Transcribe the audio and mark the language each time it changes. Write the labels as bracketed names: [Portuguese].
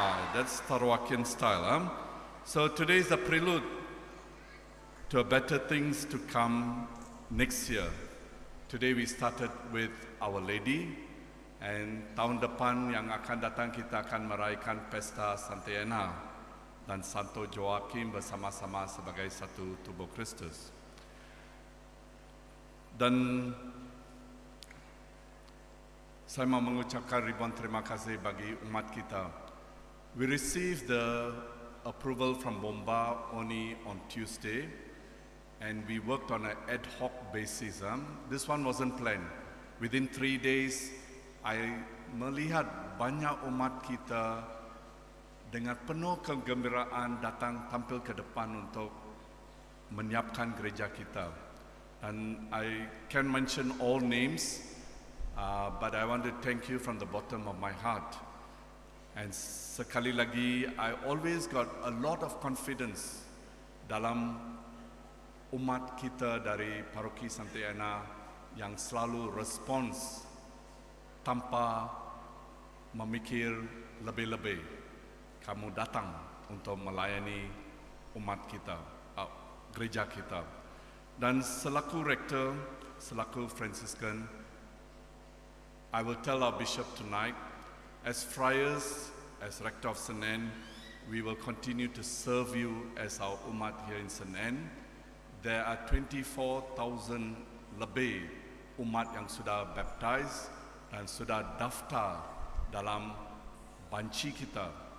[English] That's Sarawakian style. So today is the prelude to better things to come next year. Today we started with Our Lady, and [Malay] tahun depan yang akan datang kita akan meraihkan Pesta Santa Ana dan Santo Joakim bersama-sama sebagai satu tubuh Kristus. Dan saya mau mengucapkan ribuan terima kasih bagi umat kita. [English] We received the approval from Bomba only on Tuesday, and we worked on an ad hoc basis. This one wasn't planned. Within 3 days, I [Malay] melihat banyak umat kita dengan penuh kegembiraan datang tampil ke depan untuk menyiapkan gereja kita. [English] And I can't mention all names, but I want to thank you from the bottom of my heart. And [Malay] sekali lagi, [English] I always got a lot of confidence [Malay] dalam umat kita dari Paroki Santa Ana yang selalu respons tanpa memikir lebih-lebih. Kamu datang untuk melayani umat kita, gereja kita. Dan selaku rektor, selaku Franciscan, [English] I will tell our bishop tonight, as friars, as rector of St. Anne, we will continue to serve you as our umat here in St. Anne. There are 24,000 [Malay] lebih umat yang sudah [English] baptized [Malay] dan sudah daftar dalam banci kita.